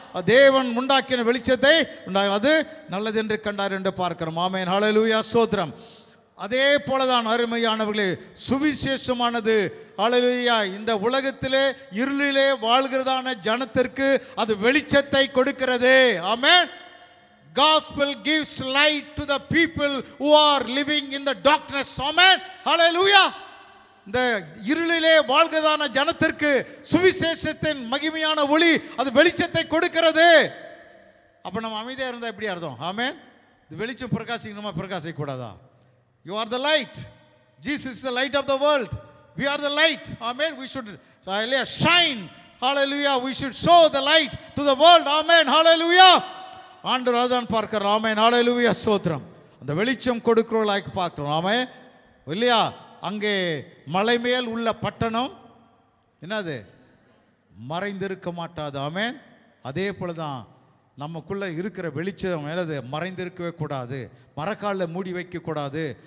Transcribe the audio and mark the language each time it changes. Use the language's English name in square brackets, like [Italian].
[Tamil] தேவன் உண்டாக்கின வெளிச்சத்தை அது நல்லது என்று கண்டார் என்று பார்க்கிறோம். ஆமென். ஹல்லேலூயா. ஸ்தோத்திரம். அதே போலதான் அருமையானவர்களே, சுவிசேஷமானது ஹல்லேலூயா இந்த உலகத்திலே இருளிலே வாழ்கிறதான ஜனத்திற்கு அது வெளிச்சத்தை கொடுக்கிறது. ஆமென். [English] Gospel gives light to the people who are living in the darkness. [Tamil] ஆமென். ஹல்லேலூயா. இந்த இருளிலே வாழ்கிறதான ஜனத்திற்கு சுவிசேஷத்தின் மகிமையான ஒளி அது வெளிச்சத்தை கொடுக்கிறது. அப்ப நம்ம அமைதியா இருந்தா எப்படி அர்த்தம்? ஆமென். இந்த வெளிச்சம் பிரகாசிக்கணுமா, பிரகாசிக்க கூடாதா? [English] You are the light. Jesus is the light of the world. We are the light. Amen. We should shine. Hallelujah. We should show the light to the world. [Tamil] Amen. Hallelujah. ஆண்டவர் அதான் பார்க்கிறார். ஆமென். ஹல்லேலூயா. ஸ்தோத்திரம். அந்த வெளிச்சம் கொடுக்கிறவர்களாக பார்க்கிறோம். ஆமென் இல்லையா? அங்கே மலை மேல் உள்ள பட்டணம் என்னது? மறைந்திருக்க மாட்டாது. ஆமென். அதே போலதான் நமக்குள்ள இருக்கிற வெளிச்சம் மேலது மறைந்திருக்கவே கூடாது, மரக்காலில் மூடி வைக்க கூடாது.